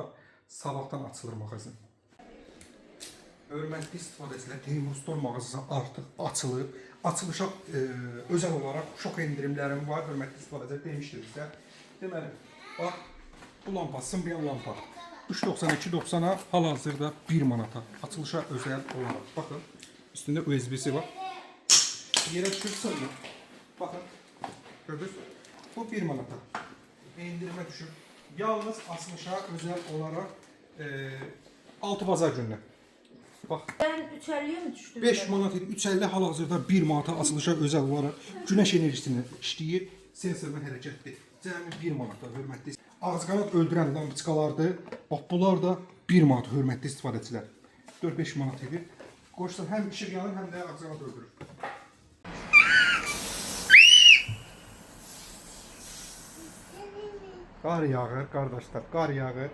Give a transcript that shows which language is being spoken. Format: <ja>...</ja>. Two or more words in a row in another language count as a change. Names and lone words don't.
<az>Sabahdan açılır mağazin. Hörmətli istifadəçilər, Teymur Store mağazası artıq açılıb.</az> <tr>Açılışa özel olarak şok</tr> <az>indirimlərim var. Hörmətli istifadəçilər demişdim sizə. Deməli, bax, bu lampa, sınmayan lampa. 3.92.90'a hal-hazırda 1 manata.</az> <tr>Açılışa özel olarak. Bakın, üstünde USB-si var.</tr> <az>Yerə düşür sınmır. Bakın, gördünüz. Bu 1 manata. İndirime düşür.</az> <tr>Yalnız açılışa özel olarak 6 bazar gününe. Bak. Ben 3.50'ye mi düştüm?</tr> <az>5 manat idi.</az> <tr>3.50</tr> <az>hal-hazırda 1 manata</az> <tr>açılışa özel olarak güneş enerjisini işləyir.</tr> <az>Sensorla hərəkətdir. Cəmi 1 manata hörmətli. Ağızqanad öldürən lampiçkalardır. Bax bunlar da 1 manat hörmətli istifadəçilər. 4-5 manat idi. Qoşsan həm işıq yanır, həm də ağızqanad öldürür. Qar yağır qardaşlar, qar yağır.</az>